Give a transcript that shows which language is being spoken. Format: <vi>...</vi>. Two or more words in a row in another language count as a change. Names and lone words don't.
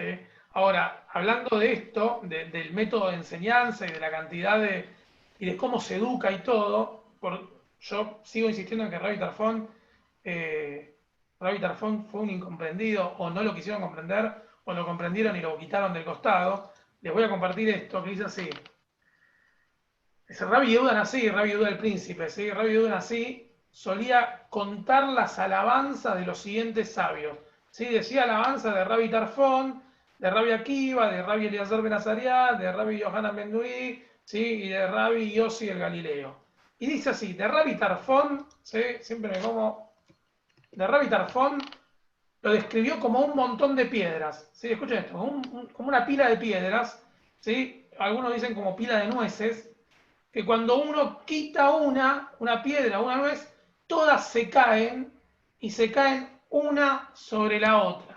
<es>Ahora, hablando de esto, del método de enseñanza y de la cantidad y de cómo se educa y todo, yo sigo insistiendo en que Rabbi Tarfón fue un incomprendido, o no lo quisieron comprender, o lo comprendieron y lo quitaron del costado. Les voy a compartir esto, que dice así. Dice Rabbi Yehuda Nasi, Rabbi Yehuda el príncipe, ¿sí? Rabbi Yehuda Nasi solía contar las alabanzas de los siguientes sabios. ¿Sí? Decía alabanza de Rabbi Tarfón, de Rabbi Akiva, de Rabbi Eliezer ben Azariah, de Rabbi Yohanan ben Nui, ¿sí? Y de Rabbi Yossi el Galileo. Y dice así, de Rabbi Tarfón, ¿sí? Siempre me como... De Rabbi Tarfón lo describió como un montón de piedras. ¿Sí? Escuchen esto, como una pila de piedras, ¿sí? Algunos dicen como pila de nueces, que cuando uno quita una piedra, una nuez, todas se caen y se caen una sobre la otra.</es>